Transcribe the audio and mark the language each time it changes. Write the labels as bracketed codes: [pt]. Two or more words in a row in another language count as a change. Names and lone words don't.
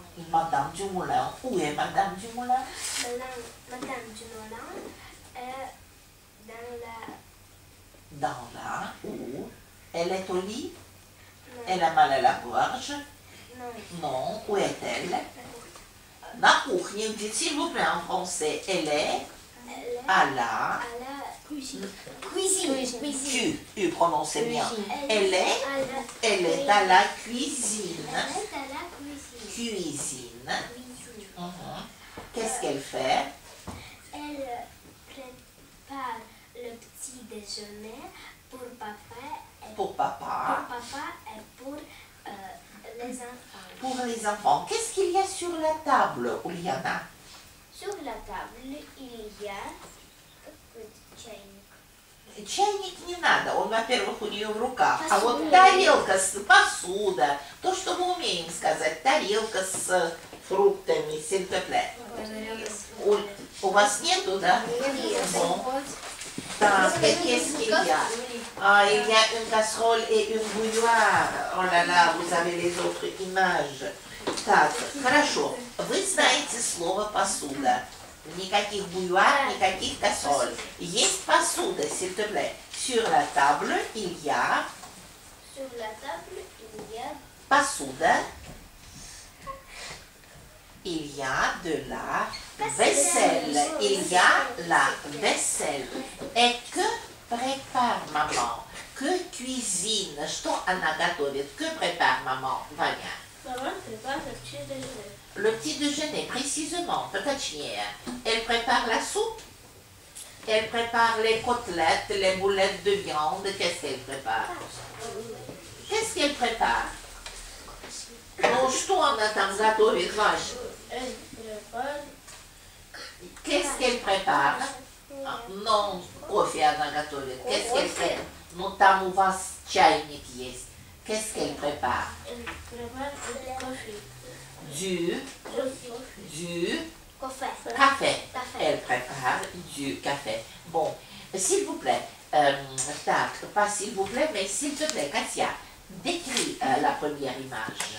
[fr] Madame Dumoulin. Où est Madame Dumoulin? Madame Dumoulin est Dans la... Où? Elle est au lit? Elle a mal à la gorge? Non. Où est-elle? [ru] На кухне. [fr] Dites s'il vous plaît en français. Elle est à la... cuisine. Tu prononcez bien. Elle est à la cuisine. Cuisine. Qu'est-ce qu'elle fait? Elle prépare le petit déjeuner pour papa et pour les enfants. Pour les enfants. Qu'est-ce qu'il y a sur la table, Uliana? Sur la table, il y a чайник. [ru] Чайник не надо, он, во-первых, у нее в руках. А вот тарелка, посуда, то, что мы умеем сказать, тарелка с фруктами, [fr] s'il te plaît. [ru] У вас нету, да? Bon. Так, [fr] qu'est-ce qu'il y a? Il y a une casserole et une bouilloire. Oh là là, vous avez les autres images. [ru] Так, хорошо. Вы знаете слово посуда. Никаких буйвар, никаких кассоль. Есть посуда, [fr] s'il te plaît. Sur la table, il y a... Sur la table, Посуда. Il y a de la vaisselle. Il y a la vaisselle. Et que prépare maman? Que cuisine? [ru] Что она готовит? [fr] Que prépare maman? Vanya. Maman prépare le petit déjeuner. Le petit déjeuner, précisément. Поточнее. Elle prépare la soupe. Elle prépare les côtelettes, les boulettes de viande. Qu'est-ce qu'elle prépare? Qu'est-ce qu'elle prépare? [ru] Ну, что она там готовит, Вань? [fr] Elle prépare Qu'est-ce qu'elle prépare? Non, [ru] кофе она готовит. [fr] Qu'est-ce qu'elle fait? [ru] Ну, там у вас чайник есть. [fr] Qu'est-ce qu'elle prépare? du Café. Café. Café. Elle prépare du café. Bon, s'il vous plaît, tac, pas s'il vous plaît, mais s'il te plaît, Katia, décris la première image.